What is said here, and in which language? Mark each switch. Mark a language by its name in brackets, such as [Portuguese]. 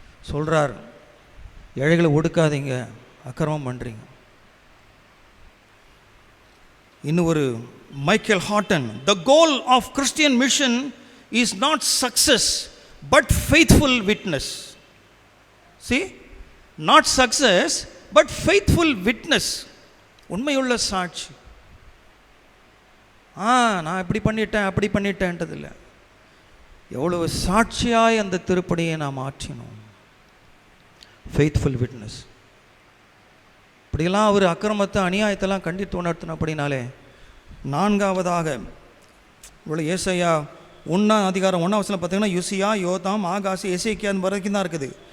[Tamil] சொல்கிறார், ஏழைகளை ஒடுக்காதீங்க, அக்கிரமம் பண்ணுறீங்க. இன்னும் ஒரு [English] Michael Horton, the goal of Christian mission is not success but faithful witness. See, not success but faithful witness. [Tamil] உண்மையுள்ள சாட்சி. நான் இப்படி பண்ணிட்டேன் அப்படி பண்ணிட்டேன்றதில்லை, எவ்வளவு சாட்சியாய் அந்த திருப்பணியை நாம் ஆற்றினோம். [English] Faithful witness. [Tamil] இப்படியெல்லாம் அவர் அக்கிரமத்தை அநியாயத்தெல்லாம் கண்டித்து உணர்த்தின அப்படின்னாலே, 4ஆவதாக இவ்வளோ ஏசாயா 1ஆம் அதிகாரம் 1ஆம் வசனம் பார்த்தீங்கன்னா யோசியா, யோதாம், ஆகாசி, எசேக்கியா வரைக்கும் தான் இருக்குது.